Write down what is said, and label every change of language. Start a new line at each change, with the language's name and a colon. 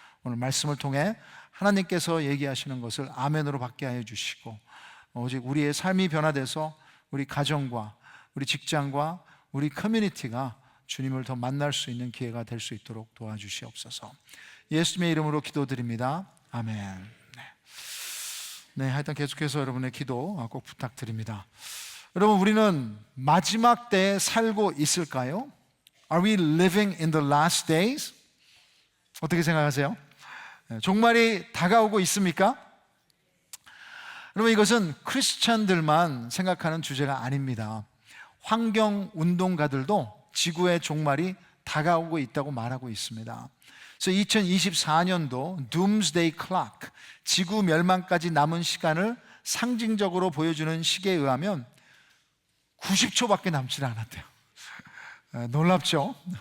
Korean: 오늘 말씀을 통해 하나님께서 얘기하시는 것을 아멘으로 받게 하여 주시고, 오직 우리의 삶이 변화돼서 우리 가정과 우리 직장과 우리 커뮤니티가 주님을 더 만날 수 있는 기회가 될 수 있도록 도와주시옵소서. 예수님의 이름으로 기도드립니다. 아멘. 네, 하여튼 계속해서 여러분의 기도 꼭 부탁드립니다. 여러분, 우리는 마지막 때에 살고 있을까요?
English: Are we living in the last days?
Korean: 어떻게 생각하세요? 종말이 다가오고 있습니까? 여러분, 이것은 크리스찬들만 생각하는 주제가 아닙니다. 환경운동가들도 지구의 종말이 다가오고 있다고 말하고 있습니다. 그래서 2024년도 Doomsday Clock, 지구 멸망까지 남은 시간을 상징적으로 보여주는 시계에 의하면 90초밖에 남지 않았대요. 놀랍죠?